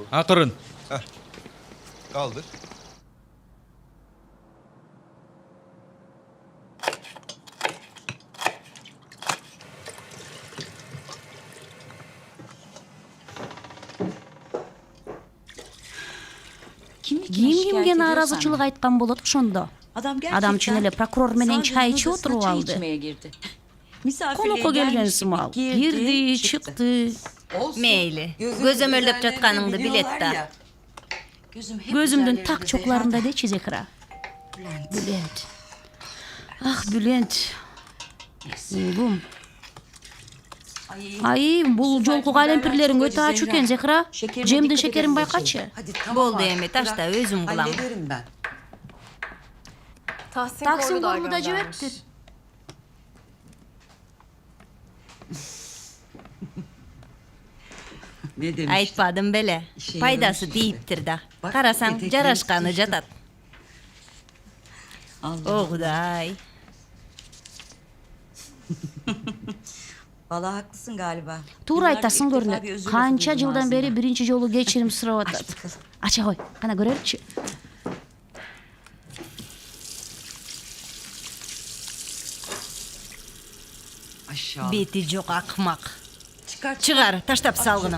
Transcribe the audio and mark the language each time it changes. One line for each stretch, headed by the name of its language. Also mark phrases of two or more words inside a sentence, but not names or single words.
Kyrgyz: Акырын.
Turkish: Kaldır.
Kyrgyz: Ким кимге нааразычылык айткан болот ошондо? Адам чын эле прокурор менен чай ичип отуруп алды. Конокко келген сымал. Кирди, чыкты. Мейли. Көзөмөлдөп жатканыңды билет да. Gözümdün tak çoklarında de çizekra.
Turkish: Bülent. Ah Bülent. Oğlum.
Kyrgyz: Ай, бул жолку калемпирлериң өтө ачуу экен, Зехра. Жемдин шекерин байкачы. Болду эми, ташта өзүм кылам. Таксим колу да жибептир. Айтпадым беле. Пайдасы тийиптир да. Карасаң, жарашканы жатат. О Кудай.
Turkish: Valla haklısın galiba.
Kyrgyz: Туура айтасың көрүнөт. Канча жылдан бери биринчи жолу кечирим сурап атат. Ача кой, кана көрөлүчү. Бети жок акмак. Чыгар, таштап салгыны.